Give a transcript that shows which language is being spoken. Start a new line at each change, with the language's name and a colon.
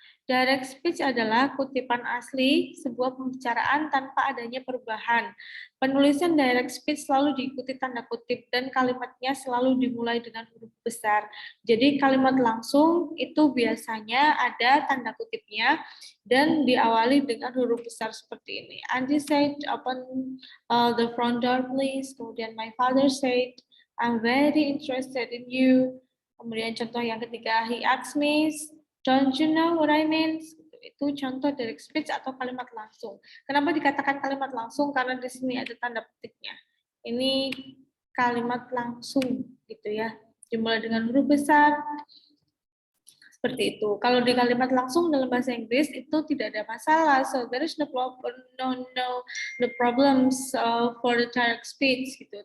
Indonesian: Direct speech adalah kutipan asli sebuah pembicaraan tanpa adanya perubahan. Penulisan direct speech selalu diikuti tanda kutip dan kalimatnya selalu dimulai dengan huruf besar. Jadi kalimat langsung itu biasanya ada tanda kutipnya dan diawali dengan huruf besar seperti ini.
English: Andy said, open the front door please.
Indonesian: Kemudian
English: my father said, I'm very interested in you.
Indonesian: Kemudian contoh yang ketiga,
English: he asked me, don't you know what I mean?
Indonesian: Itu contoh direct speech atau kalimat langsung. Kenapa dikatakan kalimat langsung? Karena di sini ada tanda petiknya. Ini kalimat langsung gitu ya. Dimulai dengan huruf besar, seperti itu. Kalau di kalimat langsung dalam bahasa Inggris itu tidak ada masalah.
English: So there is no problems for the direct speech
Indonesian: gitu.